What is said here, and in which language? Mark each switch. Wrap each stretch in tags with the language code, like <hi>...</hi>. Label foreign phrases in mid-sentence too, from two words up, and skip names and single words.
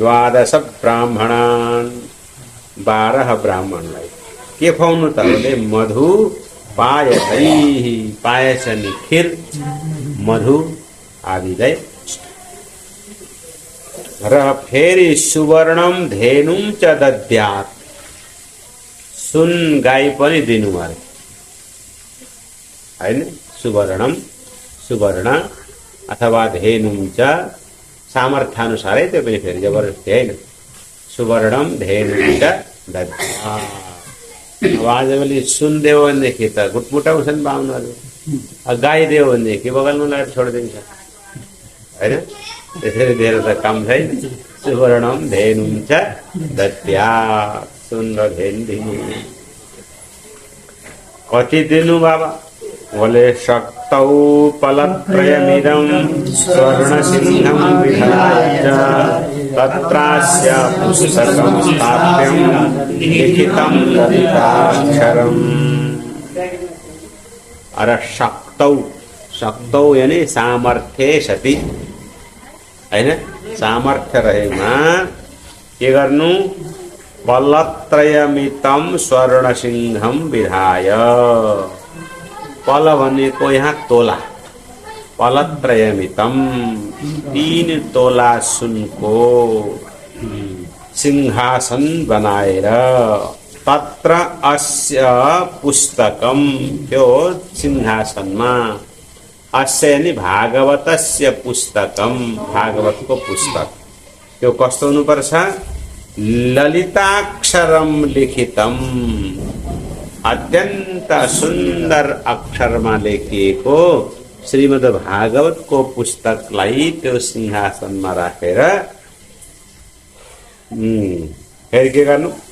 <ne>12 ब्राह्मणान्, 12 ब्राह्मणलाई। के खुवाउनु त भने</ne> <sa>मधु पायसैहि,</sa> <ne>पायस अनि खीर, मधु आदिलाई। र फेरि</ne> <sa>सुवर्णम धेनुम च दद्यात्,</sa> <ne>सुन गाई पनि दिनु अरे हैन।</ne> <sa>सुवर्णम, सुवर्ण अथवा धेनुम च,</sa> <ne>सामर्थ्य अनुसारै त्यो पनि फेरि जबरजस्ती हैन।</ne> <sa>सुवर्णम धेनुम च दद्यात्।</sa> <ne>अब आजभोलि सुन दियो भनेदेखि त गुटमुटाउँछन् बाहुनहरू, गाई दियो भनेदेखि बगलमा लगाएर छोडिदिन्छ हैन। त्यसरी दिएर त काम छैन।</ne> <sa>सुवर्णम धेनुम च दद्यात्,</sa> <ne>सुन र धेनु दिनु। कति दिनु बाबा?</ne> <sa>बोले शक्तौ फलत्रयमिदं स्वर्णसिंहं विधाय च तत्रास्य पुस्तकं स्थाप्यं लिखितं ललिताक्षरम्।</sa> <ne>अरे शक्तौ, शक्तौ यानी सामर्थ्य सति हैन। सामर्थ्य रहेमा के गर्नु?</ne> <sa>फलत्रयमितं स्वर्णसिंहं विधाय।</sa> <ne>फल भनेको यहाँ तोला, फलत्रयमितं 3 तोला सुनको सिंहासन बनाएर</ne> <sa>तत्र अस्य पुस्तकम,</sa> <ne>त्यो सिंहासनमा अस्य यानी</ne> <sa>भागवतस्य पुस्तकम,</sa> <ne>भागवतको पुस्तक त्यो कस्तो हुनुपर्छ?</ne> <sa>ललिताक्षरम लिखितम,</sa> <ne>अत्यन्त सुन्दर अक्षरमा लेखिएको श्रीमद् भागवतको पुस्तकलाई त्यो सिंहासनमा राखेर फेरि के गर्नु?</ne>